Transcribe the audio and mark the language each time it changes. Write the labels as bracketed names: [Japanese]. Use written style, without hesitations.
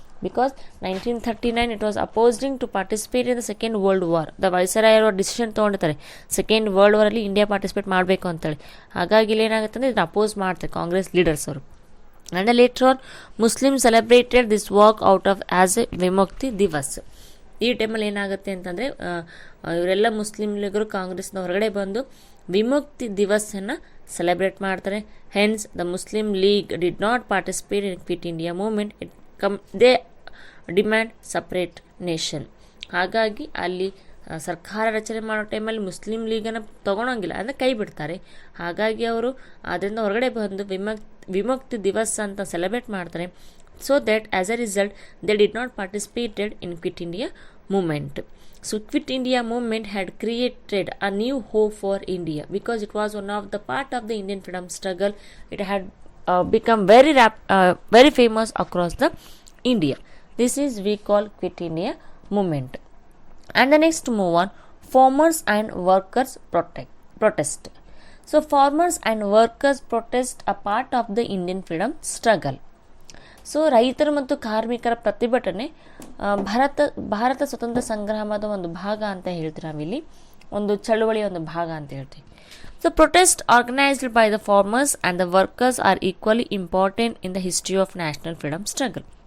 [English] Because 1939 it was opposing to participate in the second world war. [Kannada] The viceroy ಅವರು decision ತೊಗೊಂಡಿರ್ತಾರೆ second world ವಾರಲ್ಲಿ India participate ಮಾಡಬೇಕು ಅಂತೇಳಿ. ಹಾಗಾಗಿ ಇಲ್ಲಿ ಏನಾಗುತ್ತೆ ಅಂದರೆ ಇದನ್ನು ಅಪೋಸ್ ಮಾಡ್ತಾರೆ ಕಾಂಗ್ರೆಸ್ ಲೀಡರ್ಸ್ ಅವರು. [English] And later on, Muslims celebrated this walk out of as a Vimukti Divas. [Kannada] ಈ ಟೈಮಲ್ಲಿ ಏನಾಗುತ್ತೆ ಅಂತಂದರೆ ಇವರೆಲ್ಲ ಮುಸ್ಲಿಂ ಲೀಗರು ಕಾಂಗ್ರೆಸ್ನ ಹೊರಗಡೆ ಬಂದು ವಿಮುಕ್ತಿ ದಿವಸನ್ನು ಸೆಲೆಬ್ರೇಟ್ ಮಾಡ್ತಾರೆ. [English] Hence the Muslim League did not participate in Quit India movement. They demand separate nation. [Kannada] ಹಾಗಾಗಿ ಅಲ್ಲಿ ಸರ್ಕಾರ ರಚನೆ ಮಾಡೋ ಟೈಮಲ್ಲಿ ಮುಸ್ಲಿಂ ಲೀಗನ್ನು ತೊಗೊಳಂಗಿಲ್ಲ ಅಂದರೆ ಕೈ ಬಿಡ್ತಾರೆ. ಹಾಗಾಗಿ ಅವರು ಅದರಿಂದ ಹೊರಗಡೆ ಬಂದು ವಿಮುಕ್ತಿ ದಿವಸ್ ಅಂತ ಸೆಲೆಬ್ರೇಟ್ ಮಾಡ್ತಾರೆ. [English] So that as a result they did not participated in Quit India movement. So Quit India movement had created a new hope for India because it was one of the part of the Indian freedom struggle. It had become very famous across the India. This is we call Quit India movement. And the next move on, farmers and workers protest. So farmers and workers protest a part of the Indian freedom struggle. [Kannada] So ರೈತರು ಮತ್ತು ಕಾರ್ಮಿಕರ ಪ್ರತಿಭಟನೆ ಭಾರತ ಸ್ವತಂತ್ರ ಸಂಗ್ರಾಮದ ಒಂದು ಭಾಗ ಅಂತ ಹೇಳ್ತೀವಿ ನಾವಿಲ್ಲಿ, ಒಂದು ಚಳುವಳಿಯ ಒಂದು ಭಾಗ ಅಂತ ಹೇಳ್ತೀವಿ. [English] So protest organised by the farmers and the workers are equally important in the history of national freedom struggle.